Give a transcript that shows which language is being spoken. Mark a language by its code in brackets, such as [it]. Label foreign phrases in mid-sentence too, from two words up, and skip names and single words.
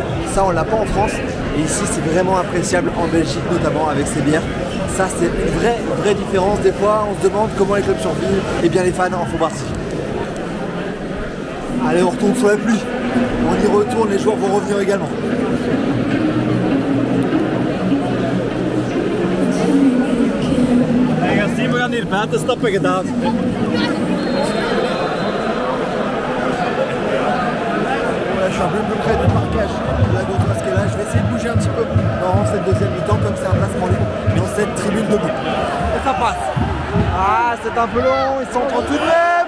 [fr] Ça, on l'a pas en France. Et ici, c'est vraiment appréciable en Belgique, notamment avec ces bières. Ça, c'est une vraie différence. Des fois, on se demande comment les clubs survivent. Et bien, les fans en font partie. Allez, on retourne sous la pluie. On y retourne, les joueurs vont revenir également. [nl] Simon gaat hier buiten stappen gedaan. [fr] Voilà, je suis un peu plus près du parquage de la Gantoise qui est là. Je vais essayer de bouger un petit peu dans cette deuxième mi-temps, comme c'est un placement libre dans cette tribune debout. Et ça passe. Ah, c'est un peu long, ils sont tout de même.